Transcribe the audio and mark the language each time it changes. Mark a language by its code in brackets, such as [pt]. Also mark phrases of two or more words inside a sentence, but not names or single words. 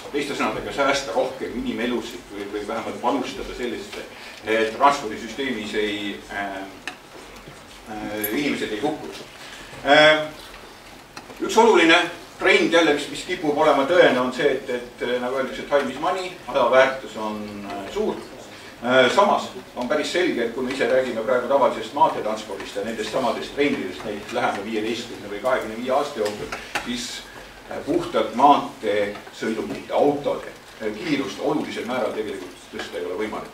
[et] Teiste sõnadega säästa rohkem inimelusid või vähemalt panustada sellesse, et transpordisüsteemis inimesed ei hukkuks. Üks oluline trend jälle, mis kipub olema tõene, on see, et nagu öeldakse, [en] time is money, [et] ajaväärtus on suur. Samas on päris selge, et kui me ise räägime praegu tavalisest maanteetranspordist ja nendest samadest trendidest, neid läheme 15 või 25 aasta jooksul, siis puhtalt maanteesõidukite, autode kiirust olulisel määral tegelikult tõsta ei ole võimalik.